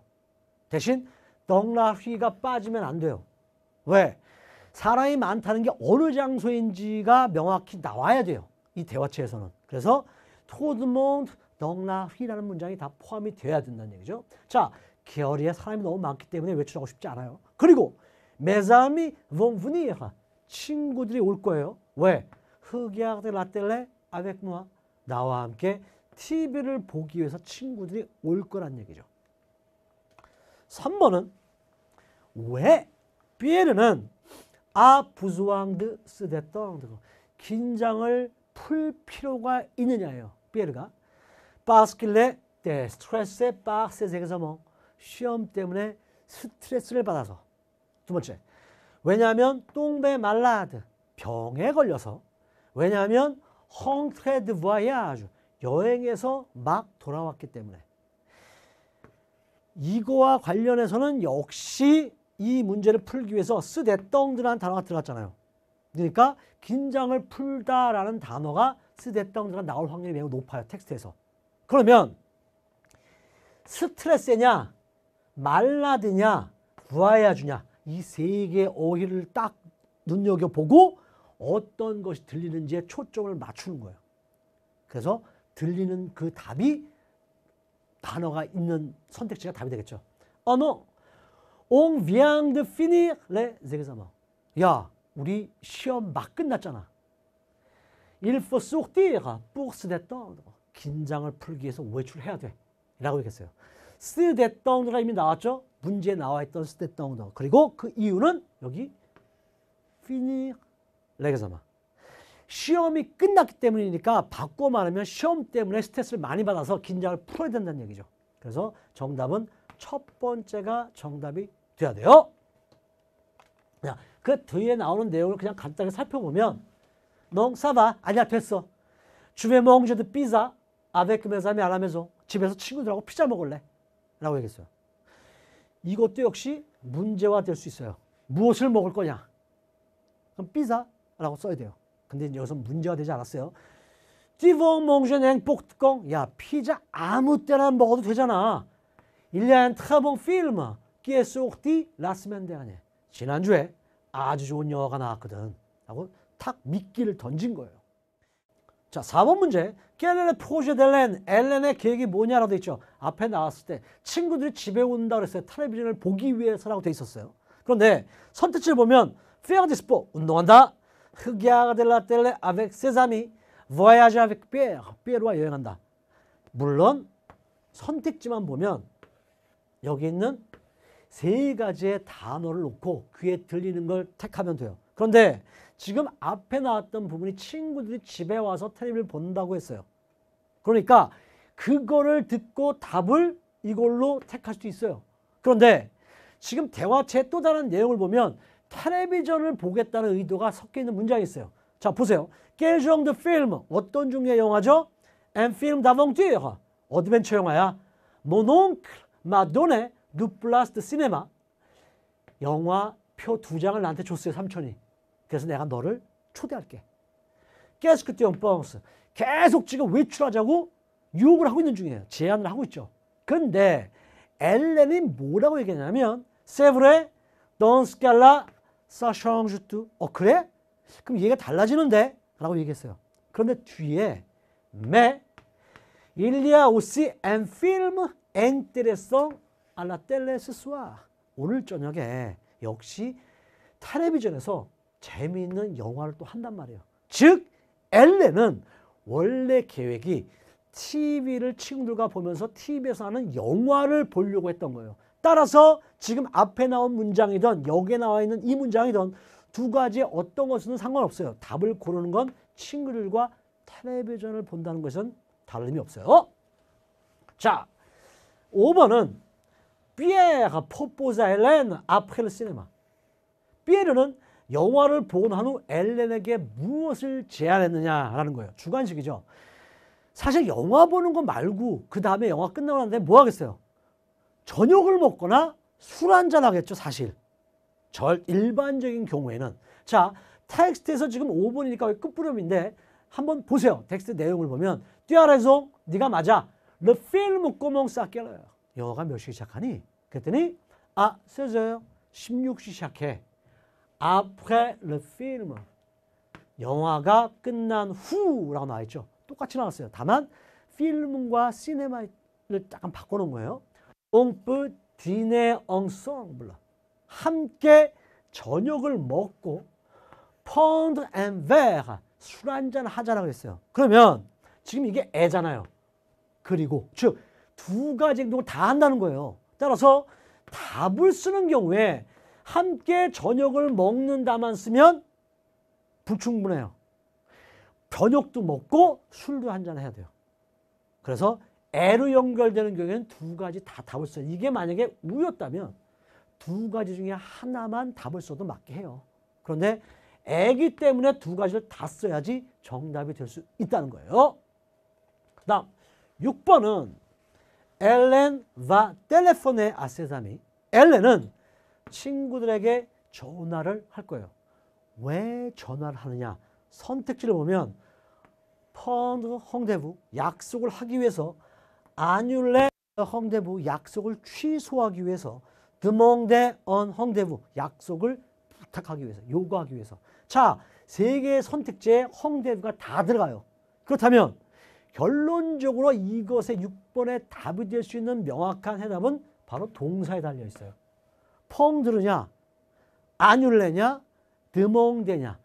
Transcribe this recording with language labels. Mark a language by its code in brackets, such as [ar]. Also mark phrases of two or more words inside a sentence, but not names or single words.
[ko] 대신 넉라휘가 빠지면 안 돼요. 왜? 사람이 많다는 게 어느 장소인지가 명확히 나와야 돼요. 이 대화체에서는. 그래서 토드몽트 넉라휘라는 문장이 다 포함이 되어야 된다는 얘기죠. 자, 거리에 사람이 너무 많기 때문에 외출하고 싶지 않아요. 그리고 [fr] mes amis vont venir. [ko] 친구들이 올 거예요. 왜? [fr] regarder la télé avec moi. [ko] 나와 함께 TV를 보기 위해서 친구들이 올 거란 얘기죠. 3번은 왜 피에르는 [fr] a besoin de se détendre. [ko] 긴장을 풀 필요가 있느냐예요. 피에르가 [fr] parce qu'il est stressé par ses examens. [ko] 시험 때문에 스트레스를 받아서. 두 번째, 왜냐하면 [fr] tomber malade, [ko] 병에 걸려서. [fr] 왜냐하면 rentré de voyage, [ko] 여행에서 막 돌아왔기 때문에. 이거와 관련해서는 역시 이 문제를 풀기 위해서 스데덩드라는 단어가 들어갔잖아요. 그러니까 긴장을 풀다라는 단어가 스데덩드가 나올 확률이 매우 높아요. 텍스트에서. 그러면 스트레스냐, 말라드냐, 부아야주냐 이 세 개의 어휘를 딱 눈여겨보고 어떤 것이 들리는지에 초점을 맞추는 거예요. 그래서 들리는 그 답이 단어가 있는 선택지가 답이 되겠죠. [fr] non, on vient de finir les examens. [ko] 야, 우리 시험 막 끝났잖아. [fr] Il faut sortir pour se détendre. [ko] 긴장을 풀기 위해서 외출해야 돼. 라고 얘기했어요. [fr] se détendre [ko] 가 이미 나왔죠. 문제에 나와 있던 [fr] se détendre. [ko] 그리고 그 이유는 여기 [fr] finir les examens. [ko] 시험이 끝났기 때문이니까 바꿔 말하면 시험 때문에 스트레스를 많이 받아서 긴장을 풀어야 된다는 얘기죠. 그래서 정답은 첫 번째가 정답이 돼야 돼요. 그 뒤에 나오는 내용을 그냥 간단히 살펴보면 [fr] non, ça va. [ko] 아니야, 됐어. [fr] Je vais manger de pizza avec mes amis à la maison. [ko] 집에서 친구들하고 피자 먹을래. 라고 얘기했어요. 이것도 역시 문제화 될 수 있어요. 무엇을 먹을 거냐? 그럼 피자라고 써야 돼요. 근데 여기서 문제가 되지 않았어요. [fr] Tu vas manger n'importe quand. [ko] 야, 피자 아무 때나 먹어도 되잖아. [fr] Il y a un très bon film qui est sorti la semaine dernière. [ko] 지난주에 아주 좋은 영화가 나왔거든. 하고 탁 미끼를 던진 거예요. 자, 4번 문제. [fr] Quel est le projet d'Hélène? [ko] 엘렌의 계획이 뭐냐라고 돼 있죠. 앞에 나왔을 때 친구들이 집에 온다 그랬어요. 텔레비전을 보기 위해서라고 돼 있었어요. 그런데 선택지를 보면 [fr] faire du sport, [ko] 운동한다. [fr] regarder la télé avec ses amis, voyager avec Pierre, [ko] 피에르와 여행한다. 물론 선택지만 보면 여기 있는 세 가지의 단어를 놓고 귀에 들리는 걸 택하면 돼요. 그런데 지금 앞에 나왔던 부분이 친구들이 집에 와서 텔레비를 본다고 했어요. 그러니까 그거를 듣고 답을 이걸로 택할 수도 있어요. 그런데 지금 대화체의 또 다른 내용을 보면 텔레비전을 보겠다는 의도가 섞여 있는 문장이 있어요. 자, 보세요. [fr] Quel genre de film? [ko] 어떤 종류의 영화죠? [fr] Un film d'aventure. [ko] 어드벤처 영화야. [fr] Mon oncle m'a donné 2 places de cinéma. [ko] 영화표 2장을 나한테 줬어요, 삼촌이. 그래서 내가 너를 초대할게. [fr] Qu'est-ce que tu en penses? [ko] 계속 지금 외출하자고 유혹을 하고 있는 중이에요. 제안을 하고 있죠. 근데 엘렌이 뭐라고 얘기하냐면 [fr] C'est vrai, dans ce cas-là, ça change tout. [ko] 그래? 그럼 얘가 달라지는데? 라고 얘기했어요. 그런데 뒤에 [fr] Mais il y a aussi un film intéressant à la télé ce soir. [ko] 오늘 저녁에 역시 텔레비전에서 재미있는 영화를 또 한단 말이에요. 즉 엘렌은 원래 계획이 TV를 친구들과 보면서 TV에서 하는 영화를 보려고 했던 거예요. 따라서 지금 앞에 나온 문장이든 여기에 나와 있는 이 문장이든 두 가지의 어떤 것은 상관없어요. 답을 고르는 건 친구들과 텔레비전을 본다는 것은 다름이 없어요. 자, 5번은 [fr] Pierre propose à Hélène après le cinéma. [ko] 피에르는 영화를 보고 난 후 엘렌에게 무엇을 제안했느냐라는 거예요. 주관식이죠. 사실 영화 보는 거 말고 그 다음에 영화 끝나고 난데 뭐 하겠어요? 저녁을 먹거나 술 한잔 하겠죠, 사실. 일반적인 경우에는. 자, 텍스트에서 지금 5번이니까 끝부름인데 한번 보세요. 텍스트 내용을 보면 [fr] Tu as raison, [ko] 네가 맞아. [fr] Le film commence à quelle heure? [ko] 영화가 몇 시에 시작하니? 그랬더니 아, 16h. 16시 시작해. [fr] Après le film. [ko] 영화가 끝난 후라고 나와 있죠. 똑같이 나왔어요. 다만 필름과 시네마를 약간 바꿔놓은 거예요. [fr] On peut dîner ensemble. [ko] 함께 저녁을 먹고 [fr] prendre un verre. [ko] 술 한잔 하자라고 했어요. 그러면 지금 이게 애잖아요. 그리고 즉 두 가지 행동을 다 한다는 거예요. 따라서 답을 쓰는 경우에 함께 저녁을 먹는다만 쓰면 불충분해요. 저녁도 먹고 술도 한잔 해야 돼요. 그래서 애로 연결되는 경우에는 두 가지 다 답을 써요. 이게 만약에 우였다면 두 가지 중에 하나만 답을 써도 맞게 해요. 그런데 애기 때문에 두 가지를 다 써야지 정답이 될 수 있다는 거예요. 그 다음 6번은 [fr] Hélène va téléphoner à ses amis. [ko] 엘렌은 친구들에게 전화를 할 거예요. 왜 전화를 하느냐? 선택지를 보면 [fr] prendre rendez-vous, [ko] 약속을 하기 위해서, [fr] annuler rendez-vous, [ko] 약속을 취소하기 위해서, [fr] demander un rendez-vous, [ko] 약속을 부탁하기 위해서, 요구하기 위해서. 자, 세 개의 선택지에 rendezvous가 다 들어가요. 그렇다면 결론적으로 이것의 6번의 답이 될 수 있는 명확한 해답은 바로 동사에 달려 있어요. [fr] prendre냐, annuler냐, demander냐.